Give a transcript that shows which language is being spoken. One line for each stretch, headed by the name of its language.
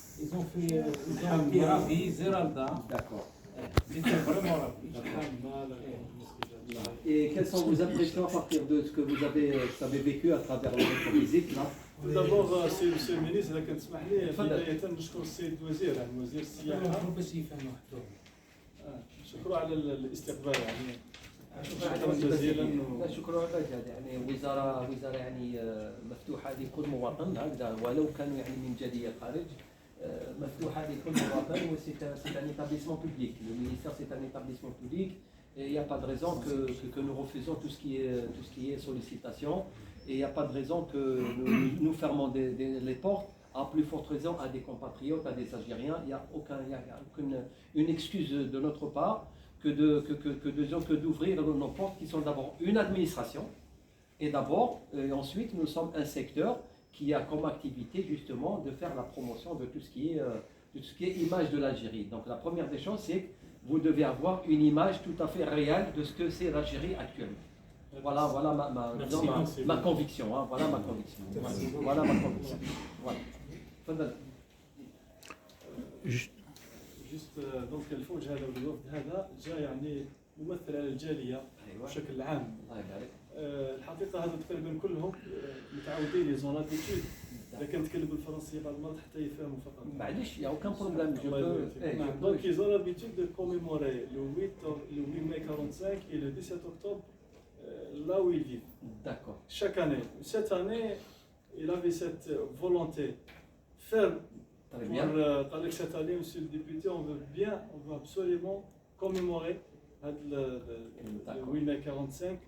French: Ils ont été ravis, Zeralda. D'accord. Ils étaient vraiment ravis. Et quelles sont vos impressions à partir de ce que vous avez vécu à travers votre visite là?
Arabic: دابور سي المينيس اذا كتسمح لي بدايه نشكر السيد الوزير يعني وزير السياحه بس يفهموا شكرا على الاستقبال يعني شكرا لا جزيلا شكرا لك يعني وزارة يعني مفتوحة لكل مواطن هكذا ولو كانوا يعني من جالية الخارج مفتوحة لكل مواطن وسي
French: un établissement public. Le ministère c'est un établissement public et il n'y a pas de raison que nous refusons tout ce qui est sollicitation et il n'y a pas de raison que nous fermons les portes à plus forte raison à des compatriotes, à des Algériens. Il n'y a aucune excuse de notre part que d'ouvrir nos portes qui sont d'abord une administration et ensuite nous sommes un secteur qui a comme activité justement de faire la promotion de tout ce qui est image de l'Algérie. Donc la première des choses c'est que vous devez avoir une image tout à fait réelle de ce que c'est l'Algérie actuellement. Voilà ma conviction. Hein, voilà ma conviction. Voilà ma conviction. Voilà.
Arabic: جست دونك الفوج هذا والوفد هذا جاء يعني ممثل على الجاليه بشكل عام. الحقيقه هذا تقريبا كلهم متعودين لي زون لابيتود اذا كنتكلم بالفرنسيه بعض المرات حتى يفهموا فقط. معليش يا
French: aucun problème. Donc ils ont l'habitude de commémorer le 8 mai 45 et le 17 octobre là où ils vivent. D'accord. Chaque année. Cette année, il avait cette volonté ferme. Pour cette année, monsieur le député, on veut absolument commémorer le 8 mai 45.